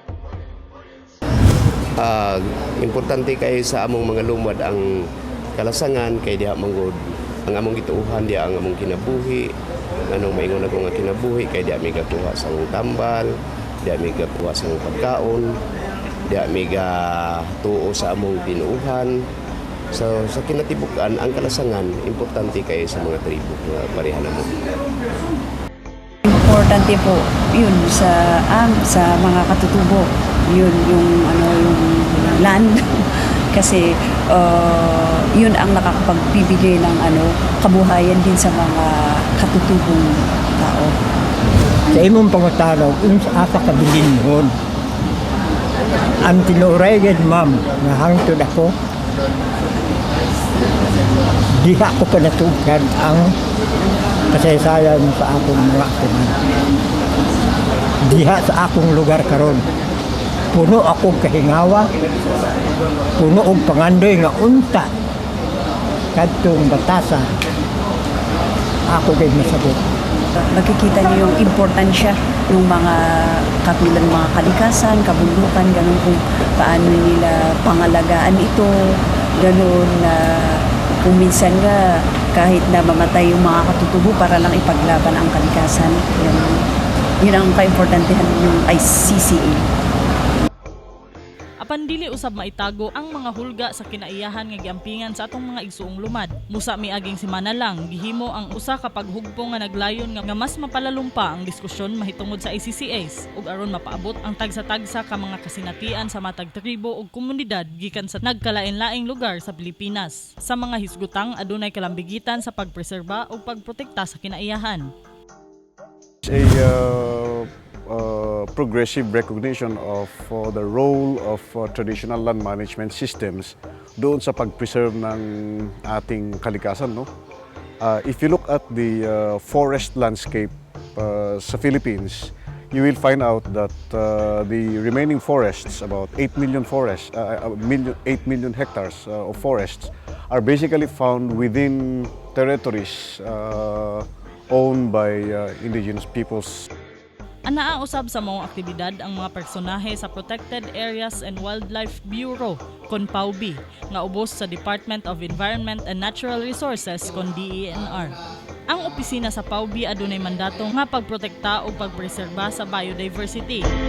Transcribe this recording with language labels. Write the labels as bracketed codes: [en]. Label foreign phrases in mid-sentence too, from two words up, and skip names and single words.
[ceb] Importante kayo sa among mga lumad ang kalasangan kay diha manggod ang among gituuhan diha ang among kinabuhi. Anong maingon ako nga kinabuhi kay diha mi gakuha sa tambal, diha mi gakuha sa pagkaon, diha mi tuo sa among tinuuhan. So sa kinatibukan ang kalasangan importante kayo sa mga tribo nga pareha namo. [tl] Importante po yun sa mga katutubo, yun yung land kasi yun ang nakakapagbibigay ng kabuhayan din sa mga katutubong tao. [ceb] Sa imong pangutanaw, sa asa kabilin nun. Ang tinuray gid ma'am, nga hangtod ako, diha ko panatugan ang kasaysayan sa akong mga atuman. Diha sa akong lugar karon. Puno akong kahingawa, puno og pangandoy nga unta kadtong batasa. Ako kay masagot. [tl] Makikita niyo yung importansya ng mga katulad mga kalikasan, kabundukan, ganun kung paano nila pangalagaan ito, Ganoon na kung minsan nga kahit na mamatay yung mga katutubo para lang ipaglaban ang kalikasan. Yun ang kaimportantehan ng ICCA. [ceb] Apan dili usab maitago ang mga hulga sa kinaiyahan nga giampingan sa atong mga igsuong lumad. Musa miaging semana lang gihimo ang usa ka paghugpong nga naglayon nga mas mapalalumpa ang diskusyon mahitungod sa ICCAs ug aron mapaabot ang tagsa-tagsa ka mga kasinatian sa matag tribo ug komunidad gikan sa nagkalain-laing lugar sa Pilipinas. Sa mga hisgutang adunay kalambigitan sa pagpreserba ug pagprotekta sa kinaiyahan. [en] Progressive recognition of the role of traditional land management systems [tl] doon sa pag-preserve ng ating kalikasan. No? [en] If you look at the forest landscape sa Philippines, you will find out that the remaining forests, about 8 million hectares of forests, are basically found within territories owned by indigenous peoples. [ceb] Anaa usab sa mga aktibidad ang mga personahe sa Protected Areas and Wildlife Bureau kon PAWB nga ubos sa Department of Environment and Natural Resources kon DENR. Ang opisina sa PAWB adunay mandato nga pagprotekta o pagpreserba sa biodiversity.